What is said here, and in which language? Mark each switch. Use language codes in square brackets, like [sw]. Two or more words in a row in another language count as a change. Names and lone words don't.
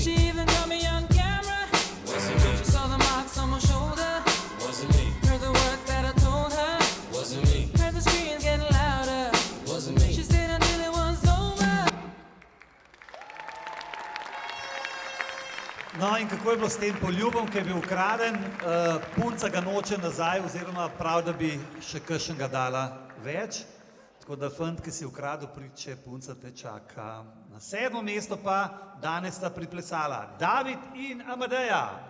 [en] She even got me on camera. Wasn't me. She saw the marks on my shoulder. Wasn't me. Heard the words that I told her. Wasn't me. Heard the screams getting louder. Wasn't me. She stayed until it was over. [sl] No, in kako je bilo s tem poljubom, ki je bil ukraden, punca ga noče nazaj, oziroma prav, da bi še kakšnega dala več. Tako da fant, ki si ukradel priče, punca te čaka. Na 7. mesto pa danes sta priplesala David in Amadeja.